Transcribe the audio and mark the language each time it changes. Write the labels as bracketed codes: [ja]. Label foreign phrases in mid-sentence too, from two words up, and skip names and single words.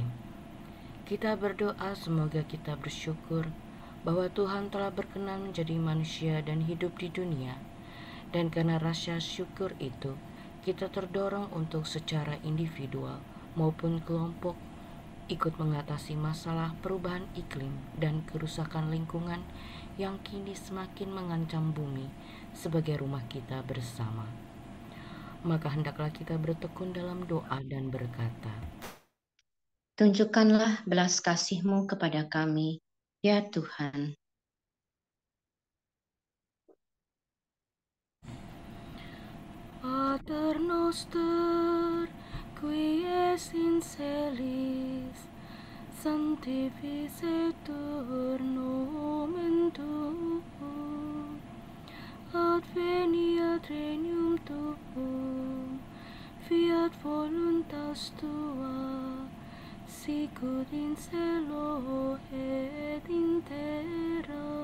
[id] Kita berdoa semoga kita bersyukur bahwa Tuhan telah berkenan menjadi manusia dan hidup di dunia, dan karena rasa syukur itu, kita terdorong untuk secara individual maupun kelompok ikut mengatasi masalah perubahan iklim dan kerusakan lingkungan yang kini semakin mengancam bumi sebagai rumah kita bersama. Maka hendaklah kita bertekun dalam doa dan berkata, Tunjukkanlah belas kasih-Mu kepada kami, ya Tuhan. [la] Pater noster, qui es in celis, sanctificetur nomen tuum, adveniat regnum tuum, fiat voluntas tua, sicut in cielo et in terra.